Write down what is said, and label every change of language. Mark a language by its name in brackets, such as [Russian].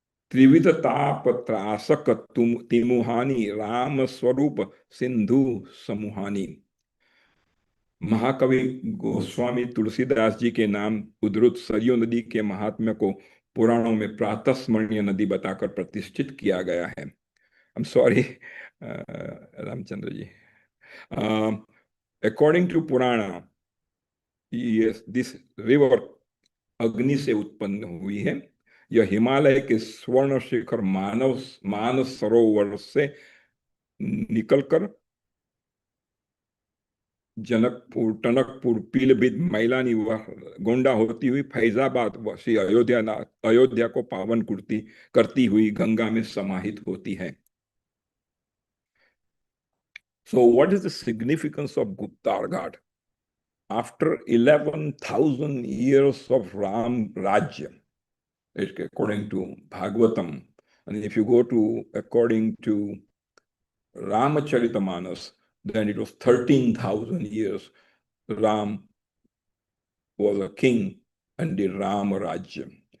[Hindi] त्रिविध ताप त्रासक तिमुहानी राम स्वरूप सिंधु समुहानी. महाकवि गोस्वामी तुलसीदास जी के नाम उद्धृत सरयू नदी के महात्म्य को पुराणों में प्रातस्मरणीय नदी बताकर प्रतिष्ठित किया गया है। [English] I'm sorry, Ramchandra ji. According to Purana, yes, this river [Hindi] अग्नि से उत्पन्न हुई है। यह हिमालय के स्वर्ण शिखर मानस सरोवर से निकलकर जनकपुर, टनकपुर, पीलीभीत, मैलानी व गोंडा होती हुई फैजाबाद व श्री अयोध्या को पावन करती हुई गंगा में समाहित होती है। [English] So what is the significance of Guptar Ghat? After 11,000 years of Ram Rajya, according to Bhagavatam, and if you go to according to Ramacharita then it was 13,000 years Ram was a king and did Ram Rajya.